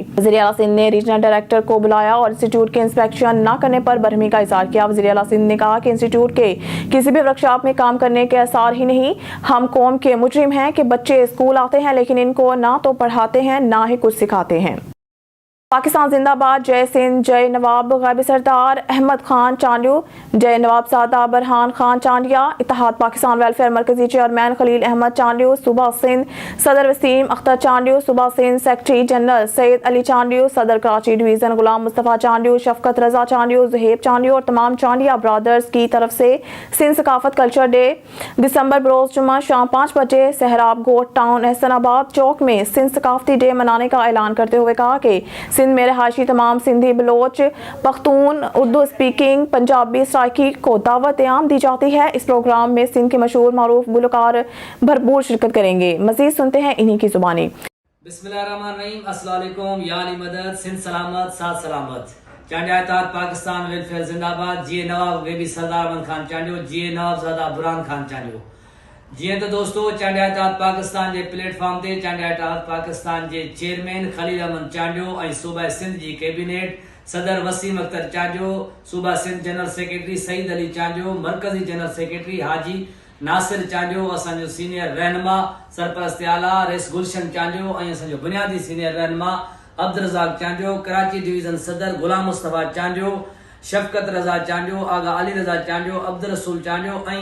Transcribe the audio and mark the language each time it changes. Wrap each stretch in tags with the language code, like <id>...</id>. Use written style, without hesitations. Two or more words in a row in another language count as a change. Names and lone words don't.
<ur>وزیر اعلیٰ سندھ نے</ur> <en>regional director</en> <ur>کو بلایا اور انسٹیٹیوٹ کے انسپیکشن نہ کرنے پر برہمی کا اظہار کیا. وزیر اعلیٰ سندھ نے کہا کہ انسٹیٹیوٹ کے کسی بھی ورکشاپ میں کام کرنے کے آثار ہی نہیں. ہم قوم کے مجرم ہیں کہ بچے اسکول آتے ہیں لیکن ان کو نہ تو پڑھاتے ہیں نہ ہی کچھ سکھاتے ہیں. پاکستان زندہ باد، جے سندھ، جے نواب غیب سردار احمد خان چانڈیو، جے نواب سادہ برہان خان چانڈیہ، اتحاد پاکستان ویلفیئر مرکزی چیئرمین خلیل احمد چانڈیو، صوبہ سندھ صدر وسیم اختر چانڈیو، صوبہ سندھ</ur> <en>secretary general</en> <ur>سید علی چانڈیو، صدر کراچی ڈویژن غلام مصطفیٰ چانڈیو، شفقت رضا چانڈیو، زہیب چانڈیو اور تمام چانڈیہ برادرز کی طرف سے سندھ ثقافت</ur> <en>culture day</en> <ur>دسمبر بروز جمعہ شام 5 بجے سہراب گوٹھ ٹاؤن احسن آباد چوک میں سندھ ثقافتی ڈے منانے کا اعلان کرتے ہوئے کہا کہ سندھ میں رہائشی تمام سندھی، بلوچ، پختون، اردو اسپیکنگ، پنجابی، سرائیکی کو دعوت عام دی جاتی ہے. اس پروگرام میں سندھ کے مشہور معروف گلوکار بھرپور شرکت کریں گے. مزید سنتے ہیں انہی کی زبانی.</ur> <ar>بسم الله الرحمن الرحيم، السلام عليكم,</ar> <ur>یا علی مدد، سندھ سلامت، ساتھ سلامت. چانڈیہ اتحاد پاکستان ویلفیئر زندہ باد، جیے نواب غیبی سردار احمد خان چانڈیو، جیے نواب زادہ برہان خان چانڈیو. جی تو دوستوں، چانڈیہ اتحاد پاکستان کے پلیٹ فارم تے چانڈیہ اتحاد پاکستان کے چیئرمین خلیل احمد چانڈیو اور صوبہ سندھ کی کابینہ صدر وسیم اختر چانڈیو، صوبہ سندھ</ur> <en>general secretary</en> <ur>سعید علی چانڈیو، مرکزی</ur> <en>general secretary</en> <ur>حاجی ناصر چانڈیو، اسو سینیئر رہنما سرپرست اعلیٰ رئیس گلشن چانڈیو اور اسو بنیادی سینیئر رہنما عبدالرزاق چانڈیو، کراچی ڈویژن صدر غلام مصطفیٰ چانڈیو، شفقت رضا چانڈیو، آغا علی رضا چانڈیو، عبدالرسول چانڈیو</ur>